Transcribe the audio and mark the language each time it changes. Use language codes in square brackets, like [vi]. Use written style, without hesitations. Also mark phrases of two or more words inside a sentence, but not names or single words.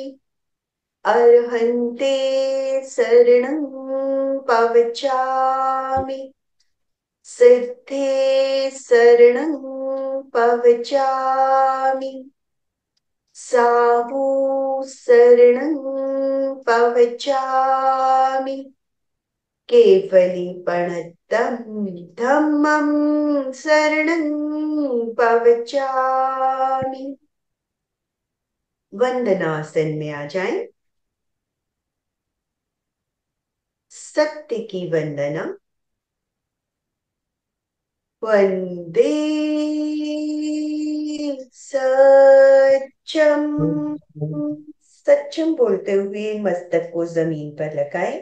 [pi] अर्हन्ते शरणं पवचामि, सिद्धे शरणं पवचामि, साहू शरणं पवचामि, केवली प्रणतम धम्मं शरणं पवचामि। [hi] वंदनासन में आ जाएं। सत्य की वंदना। [sa] वंदे सत्यम। [hi] सत्यम बोलते हुए मस्तक को जमीन पर लगाएं।